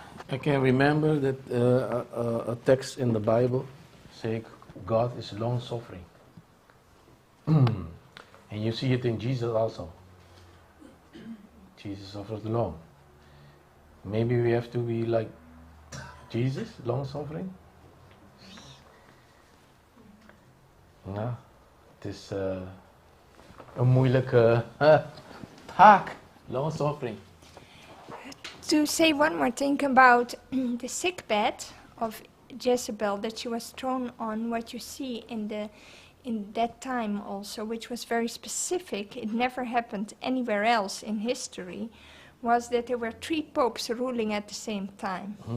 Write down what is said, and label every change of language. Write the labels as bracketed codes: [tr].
[en] I can remember that a text in the Bible saying God is long suffering. And you see it in Jesus also. Jesus suffers long. Maybe we have to be like Jesus, long suffering. [nl] Ja, het is een moeilijke taak, [en] long suffering. To say one more thing about the sickbed of Jezebel that she was thrown on, what you see in that time also, which was very specific, it never happened anywhere else in history, was that there were 3 popes ruling at the same time.